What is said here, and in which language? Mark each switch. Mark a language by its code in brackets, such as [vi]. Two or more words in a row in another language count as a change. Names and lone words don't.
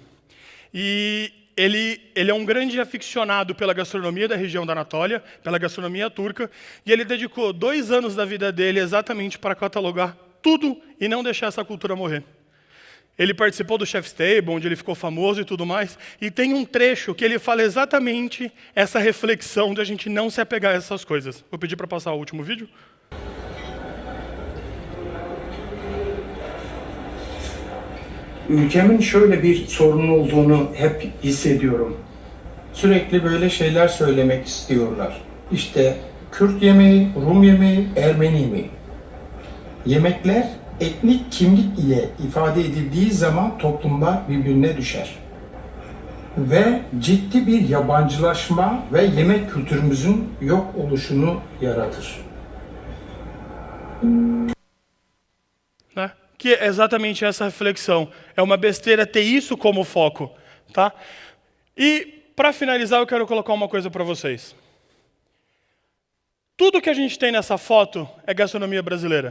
[pt] E ele é um grande aficionado pela gastronomia da região da Anatólia, pela gastronomia turca, e ele dedicou 2 anos da vida dele exatamente para catalogar tudo e não deixar essa cultura morrer. Ele participou do Chef's Table, onde ele ficou famoso e tudo mais, e tem um trecho que ele fala exatamente essa reflexão de a gente não se apegar a essas coisas. Vou pedir para passar o último vídeo. [tr] Ülkemin şöyle bir sorunu olduğunu hep hissediyorum. Sürekli böyle şeyler söylemek istiyorlar. İşte Kürt yemeği, Rum yemeği, Ermeni yemeği. Yemekler etnik kimlik ile ifade edildiği zaman toplumlar birbirine düşer. Ve ciddi bir yabancılaşma ve yemek kültürümüzün yok oluşunu yaratır. [pt] Que é exatamente essa reflexão. É uma besteira ter isso como foco. Tá? E, para finalizar, eu quero colocar uma coisa para vocês. Tudo que a gente tem nessa foto é gastronomia brasileira.